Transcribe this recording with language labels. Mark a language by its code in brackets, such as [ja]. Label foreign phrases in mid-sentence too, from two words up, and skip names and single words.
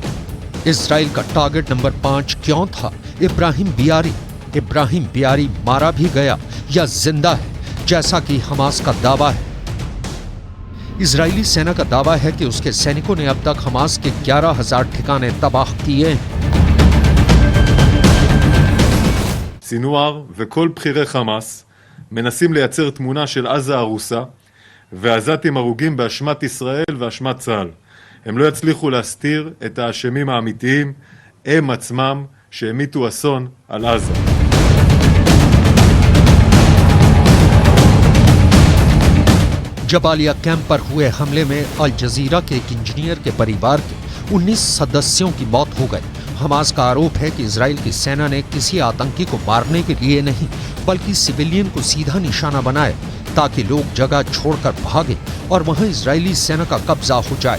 [hi] इजराइल का टारगेट नंबर 5 क्यों था इब्राहिम बियारी मारा भी गया या जिंदा है जैसा कि हमास का दावा है? इजरायली सेना का दावा है कि उसके सैनिकों ने अब तक हमास के 11,000 ठिकाने तबाह किए हैं। [he] סינואר וכל בכירי חמאס מנסים לייצר תמונה של עזה הרוסה ועזתים הרוגים באשמת ישראל ואשמת צה"ל. הם לא יצליחו להסתיר את האשמים האמיתיים, הם עצמם שהמיתו אסון על עזה. [hi] जबालिया कैंप पर हुए हमले में अल जजीरा के एक इंजीनियर के परिवार के 19 सदस्यों की मौत हो गई। हमास का आरोप है कि इजराइल की सेना ने किसी आतंकी को मारने के लिए नहीं बल्कि सिविलियन को सीधा निशाना बनाया ताकि लोग जगह छोड़कर भागे और वहां इजरायली सेना का कब्जा हो जाए।